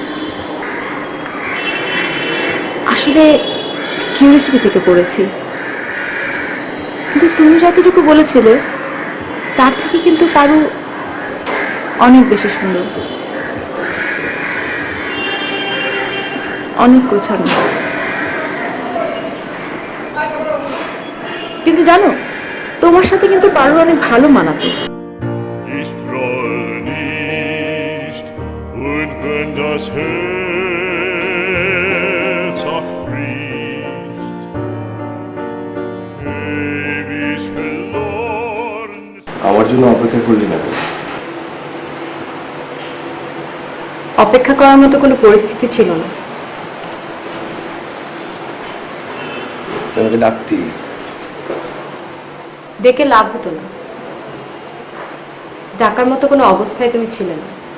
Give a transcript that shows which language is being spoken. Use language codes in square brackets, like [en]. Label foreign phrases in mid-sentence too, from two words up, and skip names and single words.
[bn] আসলে কিউরিয়াসিটি থেকে পড়েছি, কিন্তু তুমি যতটুকু বলেছিলে তার থেকে কিন্তু পারু অনেক বেশি সুন্দর, অনেক গোছানো। কিন্তু জানো, তোমার সাথে কিন্তু পারু অনেক ভালো মানাতো। [de] Ich rolle nicht, und wenn das Herz auch bricht, [bn] আমার জন্য অপেক্ষা করলি না কেন? অপেক্ষা করার মতো কোনো পরিস্থিতি ছিল না। আমাকে ডাকতি। ডেকে লাভ হতো না, ডাকার মতো কোনো অবস্থায় তুমি ছিলে না।